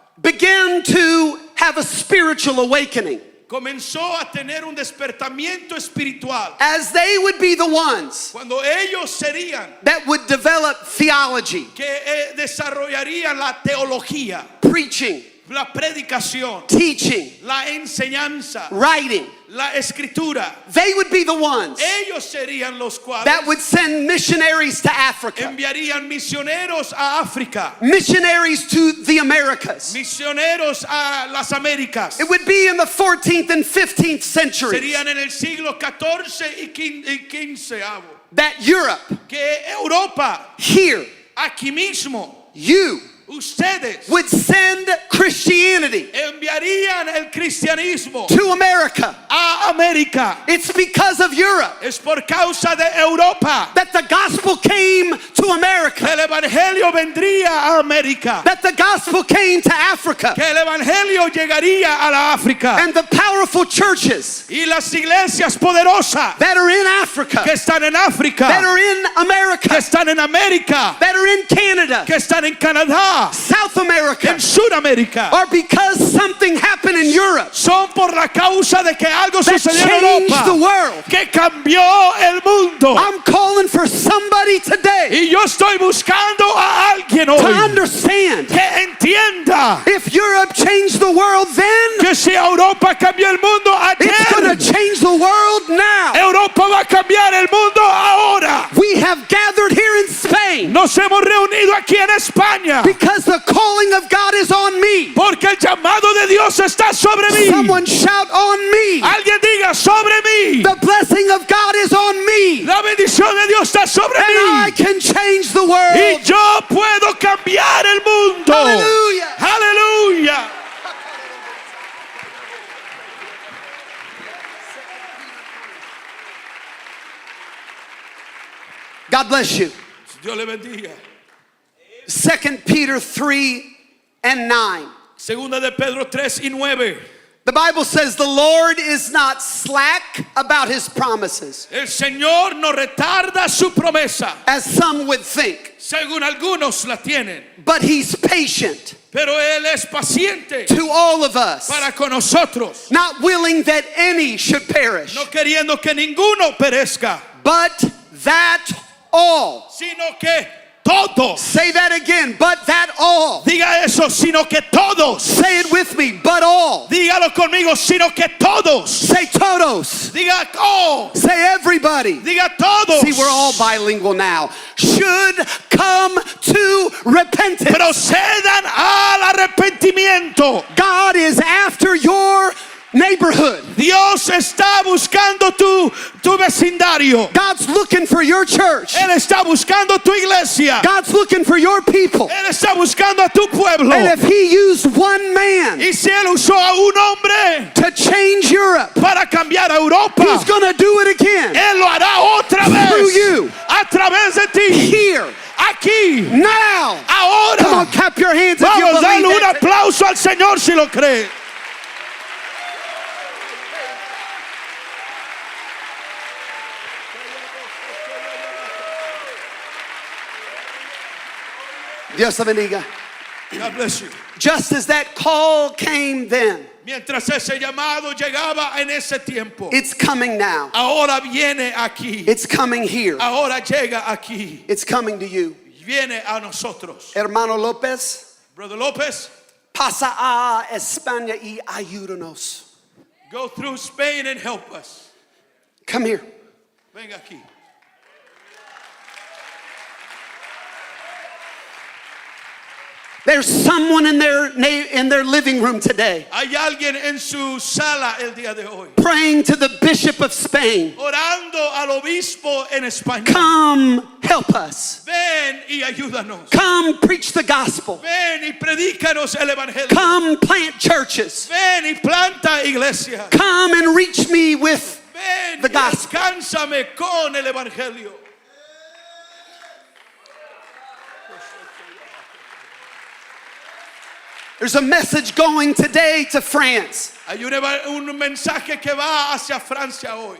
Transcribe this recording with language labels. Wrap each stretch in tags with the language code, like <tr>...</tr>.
<en>began to have a spiritual awakening</en> <es>comenzó a tener un despertamiento espiritual</es> <en>as they would be the ones</en> <es>cuando ellos serían</es> <en>that would develop theology,</en> <es>que desarrollarían la teología,</es> <en>preaching,</en> <es>la predicación,</es> <en>teaching,</en> <es>la enseñanza,</es> <en>writing.</en> <es>la escritura.</es> <en>They would be the ones</en> <es>Ellos serían los cuales</es> <en>that would send missionaries to Africa,</en> <es>enviarían misioneros a África,</es> <en>missionaries to the Americas.</en> <es>misioneros a las Américas.</es> <en>It would be in the 14th and 15th century</en> <es>Serían en el siglo XIV y XV</es> <en>that Europe,</en> <es>que Europa,</es> <en>here,</en> <es>aquí mismo,</es> <en>you</en> <es>ustedes</es> <en>would send Christianity</en> <es>enviarían el cristianismo</es> <en>to America.</en> <es>a América.</es> <en>It's because of Europe</en> <es>Es por causa de Europa</es> <en>that the gospel came to</en> <es>que</es> <en>America,</en> <es>el evangelio vendría a América,</es> <en>that the gospel came to Africa,</en> <es>que el evangelio llegaría a la África,</es> <en>and the powerful churches</en> <es>y las iglesias poderosas</es> <en>that are in Africa,</en> <es>que están en África,</es> <en>that are in</en> <es>que</es> <en>America,</en> <es>están en América,</es> <en>that are in Canada,</en> <es>que están en Canadá,</es> <en>South America,</en> <es>en Sudamérica,</es> <en>are because something happened in Europe</en> <es>son por la causa de que algo</es> <en>that</en> <es>sucedió en</es> <en>changed the</en> <es>Europa</es> <en>world.</en> <es>que cambió el mundo.</es> <en>I'm calling for somebody today</en> <es>Y yo estoy buscando a alguien</es> <en>to</en> <es>hoy</es> <en>understand</en> <es>que entienda</es> <en>if Europe changed the world then,</en> <es>que si Europa cambió el mundo</es> <en>it's going to</en> <es>ayer,</es> <en>change the world now.</en> <es>Europa va a cambiar el mundo ahora.</es> <en>We have gathered here in Spain</en> <es>Nos hemos reunido aquí en España</es> <en>because the calling of God is on me.</en> <es>porque el llamado de Dios está sobre mí.</es> <en>Someone shout on me.</en> <es>Alguien diga sobre mí.</es> <en>The blessing of God is on me.</en> <es>La bendición de Dios está sobre</es> <en>And I</en> <es>mí.</es> <en>can change the</en> <es>Y</es> <en>world.</en> <es>yo puedo cambiar el mundo.</es> <en>Hallelujah.</en> <es>Aleluya.</es> <en>God bless you.</en> <es>Dios le bendiga.</es> <en>2 Peter 3 and 9.</en> <es>Segunda de Pedro 3 y 9.</es> <en>The Bible says the Lord is not slack about his promises,</en> <es>El Señor no retarda su promesa,</es> <en>as some would think,</en> <es>según algunos la tienen,</es> <en>but he's patient</en> <es>pero Él es paciente</es> <en>to all of us,</en> <es>para con nosotros,</es> <en>not willing that any should perish,</en> <es>no queriendo que ninguno perezca,</es> <en>but that all.</en> <es>sino que todos,</es> <en>Say that again, but that all.</en> <es>diga eso, sino que todos,</es> <en>Say it with me, but all.</en> <es>dígalo conmigo, sino que todos,</es> <en>Say todos.</en> <es>diga oh,</es> <en>Say everybody.</en> <es>diga todos,</es> <en>See, we're all bilingual now. Should come to repentance.</en> <es>procedan al arrepentimiento.</es> <en>God is after your neighborhood.</en> <es>Dios está buscando tu vecindario.</es> <en>God's looking for your church.</en> <es>Él está buscando tu iglesia.</es> <en>God's looking for your people.</en> <es>Él está buscando a tu pueblo.</es> <en>And if he used one man</en> <es>Y si Él usó a un hombre</es> <en>to change Europe,</en> <es>para cambiar a Europa,</es> <en>he's going to do it again.</en> <es>Él lo hará otra</es> <en>Through</en> <es>vez</es> <en>you.</en> <es>a través de ti.</es> <en>Here,</en> <es>Aquí,</es> <en>now. Come</en> <es>ahora.</es> <en>on, clap your hands if you</en> <es>Vamos, dale</es> <en>believe</en> <es>un</es> <en>it.</en> <es>aplauso al Señor si lo cree. Dios te bendiga.</es> <en>God bless you. Just as that call came then,</en> <es>Mientras ese llamado llegaba en ese tiempo,</es> <en>it's coming now.</en> <es>ahora viene aquí.</es> <en>It's coming here.</en> <es>Ahora llega aquí.</es> <en>It's coming to you.</en> <es>Viene a nosotros. Hermano López,</es> <en>Brother Lopez,</en> <es>pasa a España y ayúdanos.</es> <en>go through Spain and help us. Come here.</en> <es>Venga aquí.</es> <en>There's someone in their living room today</en> <es>Hay alguien en su sala el día de hoy,</es> <en>praying to the Bishop of Spain.</en> <es>orando al obispo en España.</es> <en>Come help us.</en> <es>Ven y ayúdanos.</es> <en>Come preach the gospel.</en> <es>Ven y predícanos el evangelio.</es> <en>Come plant churches.</en> <es>Ven y planta iglesia.</es> <en>Come and reach me with</en> <es>Ven</es> <en>the</en> <es>y</es> <en>gospel.</en> <es>alcánzame con el evangelio.</es> <en>There's a message going today to France,</en> <es>Hay un mensaje que va hacia Francia hoy.</es>